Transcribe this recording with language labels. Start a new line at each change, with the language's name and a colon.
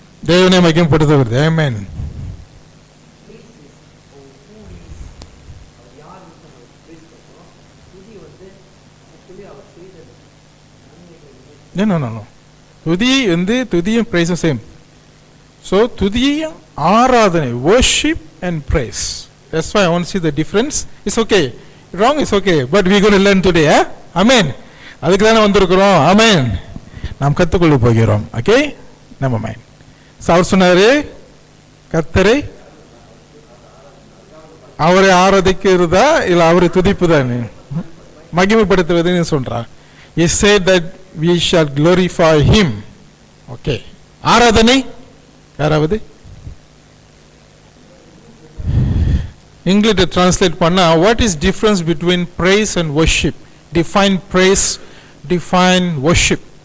Tamil: தேவனை மகிமைப்படுத்துவது. ஆமென்.
English: No.
Tamil: துதி வந்து துதியும்
English: praise same. So
Tamil: துதியும் ஆராதனை
English: worship and praise. That's why I want to see the difference. It's okay. Wrong is okay. But we're going to learn today.
Tamil: Amen. அதுக்கு தானே வந்திருக்கிறோம். Amen. நாம் கற்றுக்கொள்ள போகிறோம்.
English: Okay. Never mind.
Tamil: அவர் சொன்னாரு கர்த்தரை அவரை ஆராதிக்கிறதா இல்லை அவரை துதிப்புதான் மகிமைப்படுத்துவதுன்னு சொல்றார்.
English: He said that we shall glorify him. Okay.
Tamil: ஆராதனை யாராவது இங்கிலீஷ் டிரான்ஸ்லேட் பண்ணா
English: what is difference between praise and worship? Define praise, define worship.